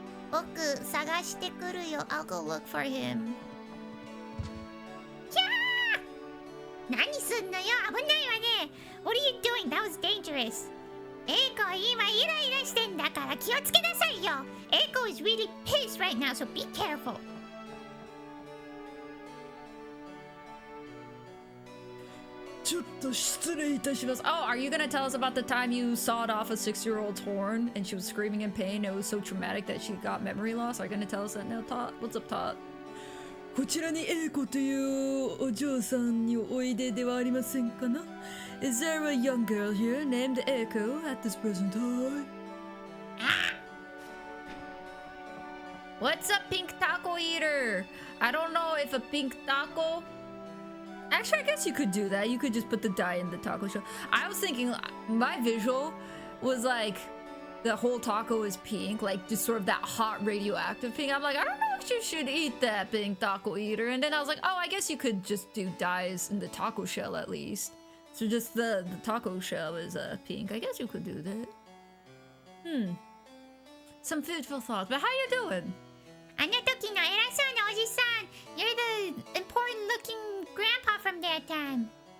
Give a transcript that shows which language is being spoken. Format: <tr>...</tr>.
<ja>僕探してくるよ。</ja> <en>I'll go look for him.</en> <ja>キャー！何すんのよ。危ないわね。</ja> <en>What are you doing? That was dangerous.</en> <ja>エイコ今イライラしてんだから気をつけなさいよ。</ja> <en>エイコ is really pissed right now, so be careful.</en> <ja>ちょっと失礼いたします。</ja> <en>Oh, are you gonna tell us about the time you sawed off a 6-year-old's horn and she was screaming in pain? It was so traumatic that she got memory loss. Are you gonna tell us that now, Tot? What's up, Tot?</en> <ja>こちらにエイコというお嬢さんにおいでではありませんかな。</ja> <en>Is there a young girl here named Eiko at this present time? What's a pink taco eater? I don't know if a pink taco... Actually, I guess you could do that. You could just put the dye in the taco shell. I was thinking, my visual was like the whole taco is pink, like just sort of that hot radioactive pink. I'm like, I don't know if you should eat that pink taco eater. And then I was like, oh, I guess you could just do dyes in the taco shell at least. So just the taco shell is pink. I guess you could do that. Some food for thought. But how you doing?</en> <ja>あの時の偉そうなおじさん。</ja> <en>You're the important looking grandpa from that time.</en>